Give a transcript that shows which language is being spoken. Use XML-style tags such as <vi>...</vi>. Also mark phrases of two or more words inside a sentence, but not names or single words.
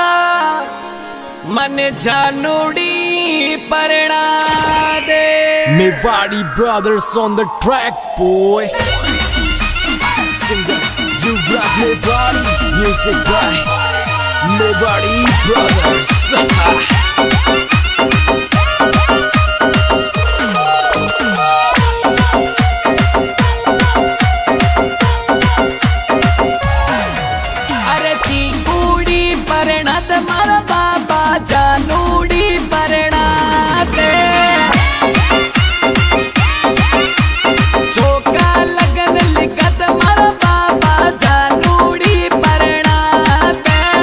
<mtr>मन जानूड़ी परना दे</mtr> <en>Mewadi Brothers on the track, boy. Singer, you rock Mewadi. Music by Mewadi Brothers.</en> <mtr>अरे चीकुड़ी परना दे मारा बाबा जानूड़ी परना दे चौका लगन लिखत मारा बाबा जानूड़ी परना दे</mtr>